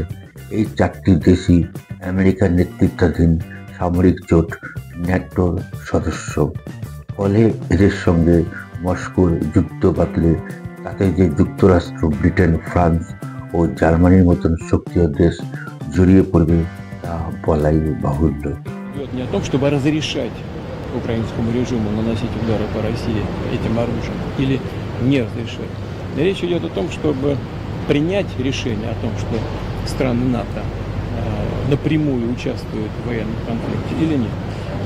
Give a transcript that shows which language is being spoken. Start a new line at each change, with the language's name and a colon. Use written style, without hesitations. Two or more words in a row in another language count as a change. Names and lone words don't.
Bangla: এই 4টি দেশই আমেরিকার নেতৃত্বাধীন সামরিক জোট ন্যাটোর সদস্য। ফলে এদের সঙ্গে মস্কোর যুদ্ধ বাতলে তাতে যে যুক্তরাষ্ট্র, ব্রিটেন, ফ্রান্স ও জার্মানির মতন সক্রিয় দেশ জড়িয়ে পড়বে তা বলাই বাহুল্য।
Russian: Не о том, чтобы разрешать украинскому режиму наносить удары по России этим оружием или не разрешать. Речь идет о том, чтобы принять решение о том, что страны НАТО напрямую участвуют в военном конфликте или нет.